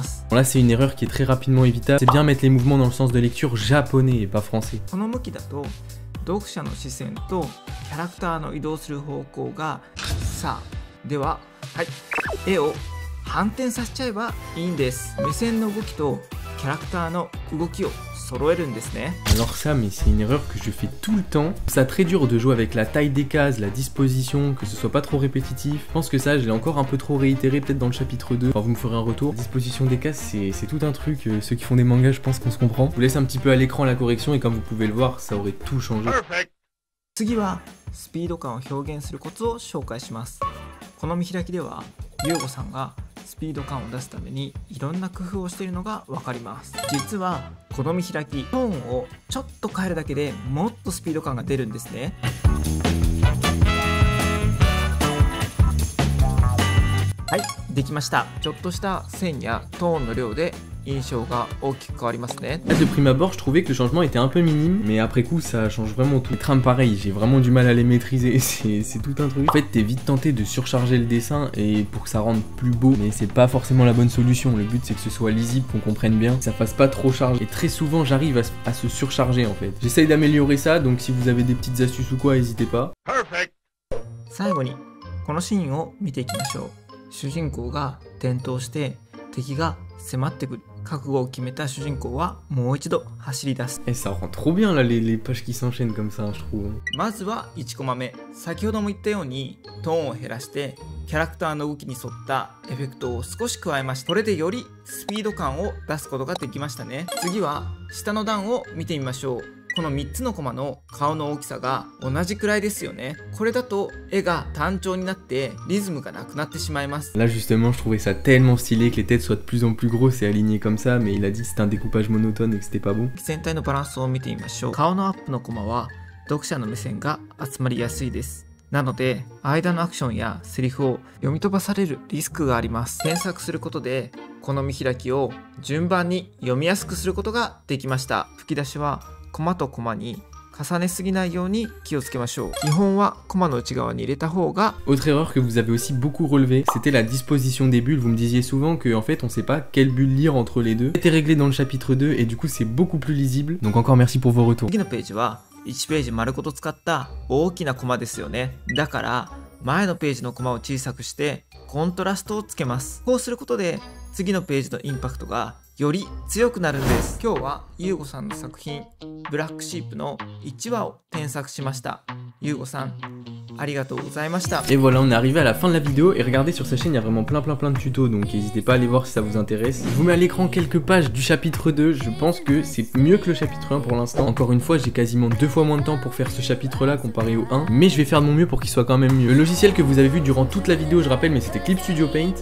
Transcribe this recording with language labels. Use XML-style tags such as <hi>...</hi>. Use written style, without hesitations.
<fr>Bon, là c'est une erreur qui est très rapidement évitable, c'est bien mettre les mouvements dans le sens de lecture japonais et pas français.</fr> <ja>読者の視線とキャラクターの移動する方向がさあでは絵を反転させちゃえばいいんです。目線の動きとキャラクターの動きを揃えるんですね。</ja> <fr>Alors ça, mais c'est une erreur que je fais tout le temps. C'est très dur de jouer avec la taille des cases, la disposition, que ce soit pas trop répétitif. Je pense que ça, je l'ai encore un peu trop réitéré peut-être dans le chapitre 2. Enfin, vous me ferez un retour. La disposition des cases, c'est tout un truc. Ceux qui font des mangas, je pense qu'on se comprend. Je vous laisse un petit peu à l'écran la correction et comme vous pouvez le voir, ça aurait tout changé.</fr> <ja>次はスピード感を表現するコツを紹介します。この見開きではゆうごさんがスピード感を出すためにいろんな工夫をしているのが分かります。実はこの見開きトーンをちょっと変えるだけでもっとスピード感が出るんですね。はい、できました。ちょっとした線やトーンの量で印象が大きく変わりますね。</ja> <fr>Là, de prime abord, je trouvais que le changement était un peu minime, mais après coup, ça change vraiment tout. Les trames, pareil, j'ai vraiment du mal à les maîtriser, c'est tout un truc. En fait, t'es vite tenté de surcharger le dessin et pour que ça rende plus beau, mais c'est pas forcément la bonne solution. Le but, c'est que ce soit lisible, qu'on comprenne bien, que ça fasse pas trop charge. Et très souvent, j'arrive à se surcharger en fait. J'essaye d'améliorer ça, donc si vous avez des petites astuces ou quoi, n'hésitez pas.</fr> <ja>最後にこのシーンを見ていきましょう。主人公が転倒して敵が迫ってくる。覚悟を決めた主人公はもう一度走り出す。</ja> <fr>Et ça rend trop bien là les pages qui s'enchaînent comme ça, je trouve.</fr> <ja>まずは1コマ目。先ほども言ったようにトーンを減らしてキャラクターの動きに沿ったエフェクトを少し加えました。これでよりスピード感を出すことができましたね。次は下の段を見てみましょう。この3つのコマの顔の大きさが同じくらいですよね。これだと絵が単調になってリズムがなくなってしまいます。</ja> <fr>Là justement je trouvais ça tellement stylé que les têtes soient de plus en plus grosses et alignées comme ça, mais il a dit que c'était un découpage monotone et que c'était pas bon.</fr> <ja>全体のバランスを見てみましょう。顔のアップのコマは読者の目線が集まりやすいです。なので間のアクションやセリフを読み飛ばされるリスクがあります。添削することでこの見開きを順番に読みやすくすることができました。吹き出しはコマとコマに重ねすぎないように気をつけましょう。基本はコマの内側に入れた方が。</ja> <fr>Autre erreur que vous avez aussi beaucoup relevé, c'était la disposition des bulles. Vous me disiez souvent que en fait on sait pas quelle bulle lire entre les deux. C'était réglé dans le chapitre 2 et du coup c'est beaucoup plus lisible. Donc encore merci pour vos retours.</fr> <ja>次のページは1ページ丸ごと使った大きなコマですよね。だから前のページのコマを小さくしてコントラストをつけます。こうすることで次のページのインパクトがより強くなるんです。今日はゆうごさんの作品ブラックシープの1話を添削しました。ゆうごさんありがとうございました。</ja> <fr>Et voilà, on est arrivé à la fin de la vidéo et regardez sur sa chaîne il y a vraiment plein de tutos, donc n'hésitez pas à aller voir si ça vous intéresse. Je vous mets à l'écran quelques pages du chapitre 2, je pense que c'est mieux que le chapitre 1 pour l'instant. Encore une fois j'ai quasiment 2 fois moins de temps pour faire ce chapitre là comparé au 1, mais je vais faire de mon mieux pour qu'il soit quand même mieux. Le logiciel que vous avez vu durant toute la vidéo je rappelle, mais c'était Clip Studio Paint.</fr>